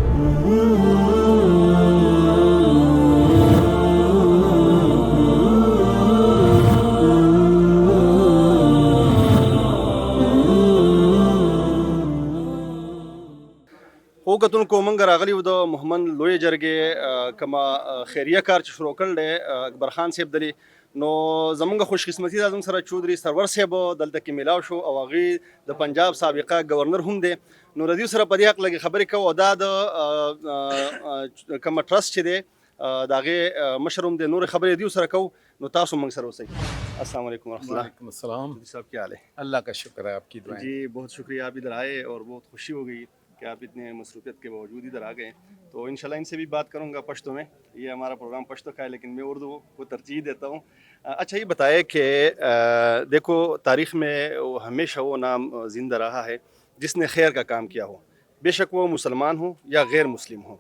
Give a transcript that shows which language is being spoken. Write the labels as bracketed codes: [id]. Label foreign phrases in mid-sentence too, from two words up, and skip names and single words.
[ps] خو کتونکو موږ راغلي وو د محمد لوی جرګې کومه خیریه کار چې شروع کړل دی اکبر خان صاحب دلی، نو زمونږ خوش قسمتي دا زموږ سره چودري سرور صاحب دلته کې میلاو شو او هغې د پنجاب سابقه گورنر هم دی. نو ردیو سره په دې حق لږې خبرې کوو او دا د کومه ټرسټ چې دی د هغې مشر هم دی، نورې خبرې دیو سره کوو. نو تاسو موږ سره اوسئ. [ar] السلام علیکم ورحمۃ اللہ. وعلیکم السلام. [ur] صاحب کیا حال ہے؟ اللہ کا شکر ہے، آپ کی دعائیں. جی بہت شکریہ، آپ ادھر آئے اور بہت خوشی ہو گئی کہ آپ اتنے مصروفیت کے باوجود ادھر آ گئے. تو انشاءاللہ ان سے بھی بات کروں گا پشتو میں. یہ ہمارا پروگرام پشتو کا ہے لیکن میں اردو کو ترجیح دیتا ہوں. اچھا یہ بتائے کہ دیکھو تاریخ میں ہمیشہ وہ نام زندہ رہا ہے جس نے خیر کا کام کیا ہو، بے شک وہ مسلمان ہو یا غیر مسلم ہو.